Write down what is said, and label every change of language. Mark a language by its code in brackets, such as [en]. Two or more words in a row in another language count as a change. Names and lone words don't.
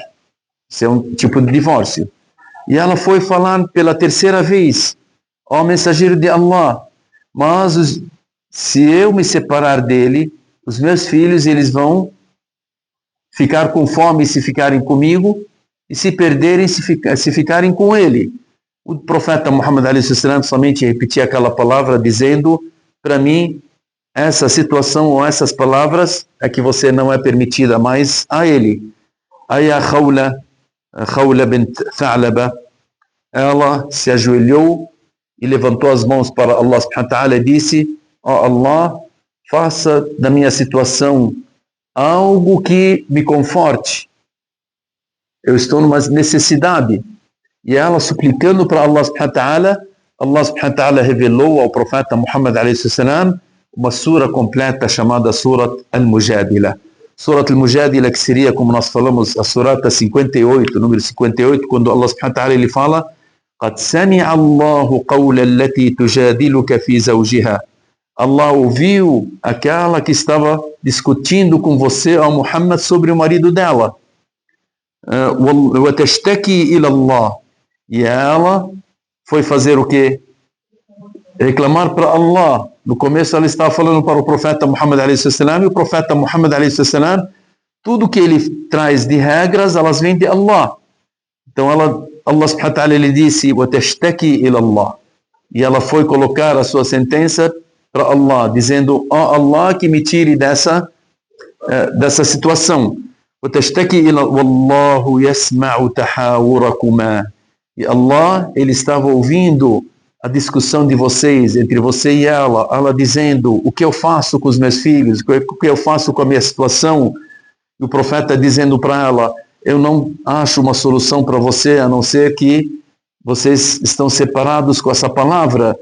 [pt] Isso é um tipo de divórcio. E ela foi falar pela terceira vez: ó mensageiro de Allah, mas se eu me separar dele, os meus filhos eles vão ficar com fome se ficarem comigo, e se perderem se ficarem com ele. O profeta Muhammad [ar] عليه وسلم [pt] somente repetia aquela palavra, dizendo: para mim, essa situação ou essas palavras é que você não é permitida mais a ele. Aí a Khawla bint Tha'laba, ela se ajoelhou e levantou as mãos para Allah [ar] سبحانه وتعالى [pt] e disse: ó Allah, faça da minha situação algo que me conforte. Eu estou numa necessidade. E ela suplicando para Allah [ar] سبحانه وتعالى [pt] revelou ao profeta Muhammad [ar] عليه وسلم [pt] uma sura completa chamada Surat al-Mujadila. Surat al-Mujadila, que seria, como nós falamos, a surata 58, número 58, quando Allah [ar] سبحانه وتعالى [pt] ele fala: [ar] قَدْ سَمِعَ اللَّهُ قَوْلَ الَّتِي تُجَادِلُكَ فِي زَوْجِهَا. [pt] Allah ouviu aquela que estava discutindo com você, ó Muhammad, sobre o marido dela. [ar] وَتَشْتَكِي إِلَى اللَّهِ. [pt] E ela foi fazer o quê? Reclamar para Allah. No começo ela estava falando para o profeta Muhammad a.s. e o profeta Muhammad a.s. tudo que ele traz de regras, elas vêm de Allah. Então Allah [ar] سبحانه وتعالى [pt] lhe disse [ar] وَتَشْتَكِي إِلَى اللَّهِ, [pt] e ela foi colocar a sua sentença para Allah, dizendo: ó Allah, que me tire dessa situação. [ar] وَتَشْتَكِي إِلَى وَاللَّهُ يَسْمَعُ تَحَاوُرَكُمَا, [pt] e Allah, ele estava ouvindo a discussão de vocês, entre você e ela dizendo: o que eu faço com os meus filhos, o que eu faço com a minha situação. E o profeta dizendo para ela: eu não acho uma solução para você, a não ser que vocês estão separados com essa palavra.